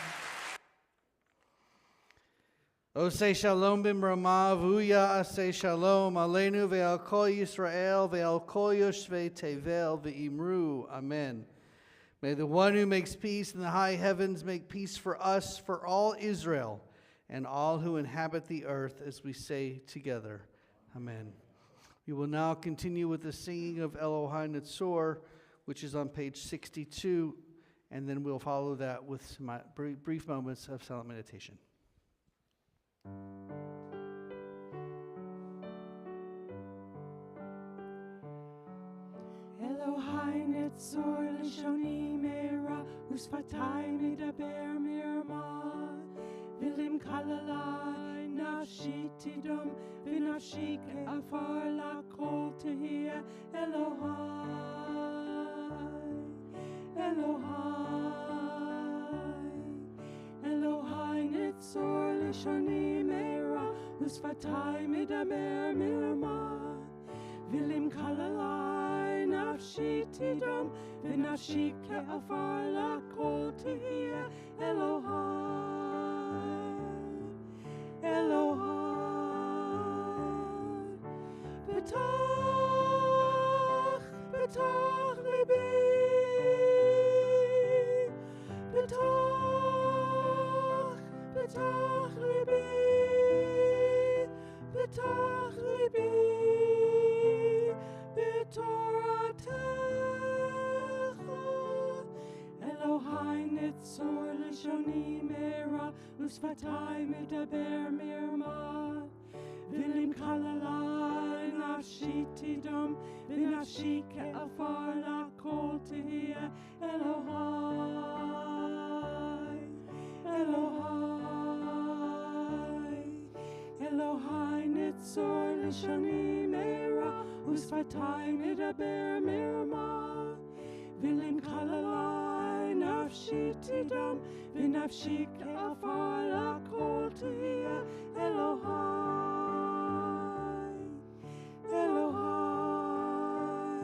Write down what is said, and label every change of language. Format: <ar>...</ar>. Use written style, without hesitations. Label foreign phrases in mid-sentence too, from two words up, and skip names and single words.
<he>עושה שלום במרומיו, והוא יעשה שלום, עלינו ועל כל ישראל, ועל כל יושבי תבל, ואמרו. Amen.</he> <en>May the one who makes peace in the high heavens make peace for us, for all Israel, and all who inhabit the earth, as we say together. Amen. We will now continue with the singing of Elohai Netzor, which is on page 62, and then we'll follow that with some brief moments of silent meditation.</en> <he>אלוהי נצור לשוני מרע ושפתי מדבר מרמה ולמקללי נפשי תדום ונפשי עפר לכל תהיה אלוהי אלוהי נצור לשוני מרע ושפתי מדבר מרמה ולמקללי נפשי תדום ונפשי עפר לכל תהיה אלוהי פתח ליבי פתח ליבי בתורתך אלוהי נצור לשוני מרע ושפתי מדבר מרמה ולמקללי נפשי תדום ונפשי עפר לכל תהיה אלוהי נצור לשוני מרע ושפתי מדבר מרמה ולמקללי נפשי תדום, ונפשי כעפר לכל תהיה אלוהי, אלוהי.</he>